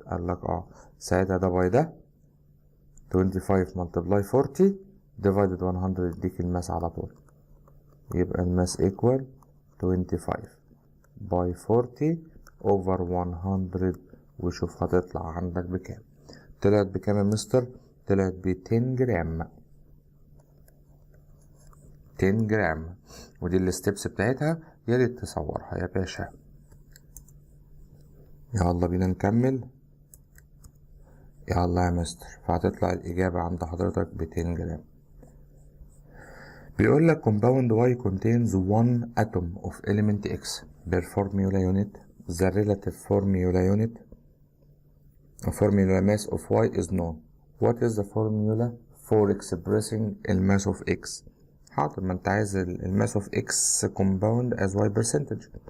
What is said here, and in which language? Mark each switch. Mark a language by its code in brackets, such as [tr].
[ar] قالك ساعتها ده باي ده 25 multiply 40 divided 100 يديك الماس على طول. يبقى الماس equal 25 by 40 over 100. وشوف هتطلع عندك بكام. طلعت بكام يا مستر؟ طلعت ب 10 جرام. 10 جرام. ودي الستبس بتاعتها، يا ريت تصورها يا باشا. يلا بينا نكمل. يلا يا مستر. فهتطلع الإجابة عند حضرتك ب 10 جرام. بيقول لك [en] compound Y contains one atom of element X per formula unit. The relative formula unit mass of Y is known. What is the formula for expressing the mass of X؟ [ar] حاضر، ما انت عايز الماس [en] of X compound as Y percentage.